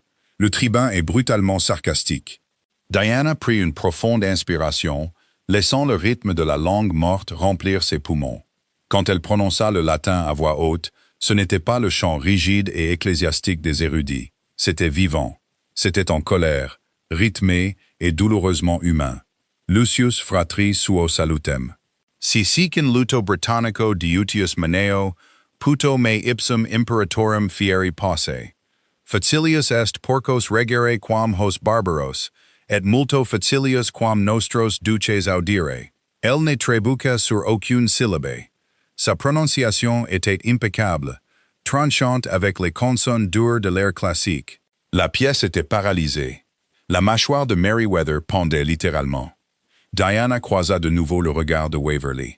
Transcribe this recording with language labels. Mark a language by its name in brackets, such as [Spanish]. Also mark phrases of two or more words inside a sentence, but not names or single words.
[French] Le tribun est brutalement sarcastique. Diana prit une profonde inspiration, laissant le rythme de la langue morte remplir ses poumons. Quand elle prononça le latin à voix haute, ce n'était pas le chant rigide et ecclésiastique des érudits. C'était vivant. C'était en colère, rythmé et douloureusement humain. [Latin] Lucius fratri suo salutem. Si sicin luto Britannico diutius maneo, puto me ipsum imperatorem fieri posse. Facilius est porcos regere quam hos barbaros, et multo facilius quam nostros duces audire. [French] Elle ne trébuqua sur aucune syllabe. Sa prononciation était impeccable, tranchante avec les consonnes dures de l'air classique. La pièce était paralysée. La mâchoire de Merryweather pendait littéralement. Diana croisa de nouveau le regard de Waverley.